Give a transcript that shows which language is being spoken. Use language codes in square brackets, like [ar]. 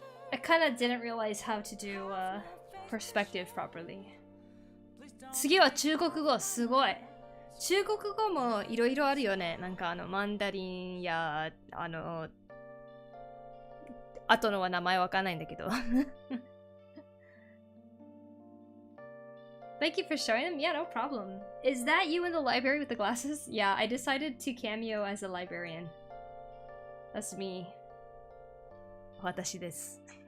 [en] I kind of didn't realize how to do perspective properly. [ja] 次は中国語、すごい。中国語もいろいろあるよね。なんかマンダリンや後のは名前わかんないんだけど。 [en] Thank you for showing them. Yeah, no problem. Is that you in the library with the glasses? Yeah, I decided to cameo as a librarian. That's me. [ja] 私です。